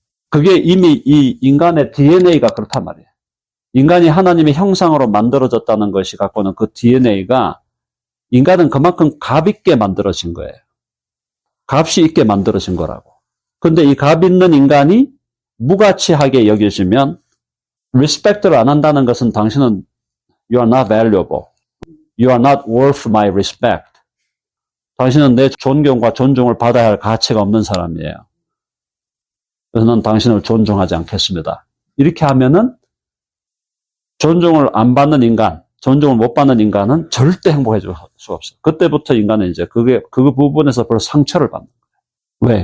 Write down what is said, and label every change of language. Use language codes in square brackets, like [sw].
[ko] 그게 이미 이 인간의 DNA가 그렇단 말이에요. 인간이 하나님의 형상으로 만들어졌다는 것이 갖고는 그 DNA가 인간은 그만큼 값 있게 만들어진 거예요. 값이 있게 만들어진 거라고. 근데 이 값 있는 인간이 무가치하게 여겨지면 리스펙트를 안 한다는 것은 당신은 [en] you are not valuable. You are not worth my respect. [ko] 당신은 내 존경과 존중을 받아야 할 가치가 없는 사람이에요. 그래서 난 당신을 존중하지 않겠습니다. 이렇게 하면은 존중을 안 받는 인간, 존중을 못 받는 인간은 절대 행복해질 수가 없어요. 그때부터 인간은 이제 그 부분에서 벌써 상처를 받는 거예요. 왜?